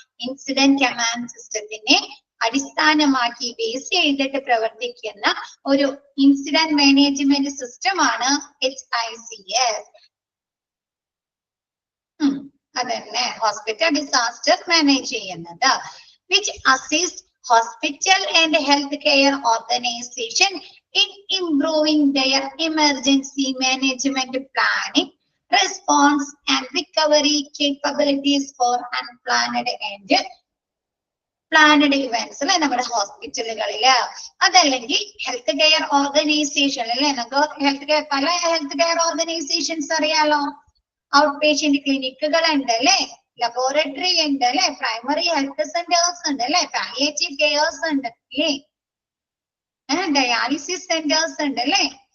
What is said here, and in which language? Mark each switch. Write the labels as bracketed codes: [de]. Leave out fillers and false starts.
[ml] Incident command സിസ്റ്റത്തിനെ അടിസ്ഥാനമാക്കി base ചെയ്തിട്ട് പ്രവർത്തിക്കുന്ന ഒരു ഇൻസിഡന്റ് മാനേജ്മെന്റ് സിസ്റ്റം ആണ് HICS. അതന്നെ ഹോസ്പിറ്റൽ ഡിസാസ്റ്റർ മാനേജ് ചെയ്യുന്നത്. [en] which assist hospital and health care organization in improving their emergency management planning, response and recovery capabilities for unplanned and planned events [ml] അല്ലെ? നമ്മുടെ ഹോസ്പിറ്റലുകളില് അതല്ലെങ്കിൽ ഹെൽത്ത് കെയർ ഓർഗനൈസേഷൻ അല്ലെ? നമുക്ക് health care, പല health care organisations അറിയാലോ. Out patient ക്ലിനിക്കുകൾ ഉണ്ട് അല്ലെ? ലബോറട്ടറി ഉണ്ട് അല്ലെ? പ്രൈമറി ഹെൽത്ത് സെന്റേഴ്സ് ഉണ്ട് അല്ലെ? പാലിയേറ്റീവ് കെയർസ് ഉണ്ട് അല്ലേ? ഡയാലിസിസ് സെന്റേഴ്സ് ഉണ്ട് അല്ലെ?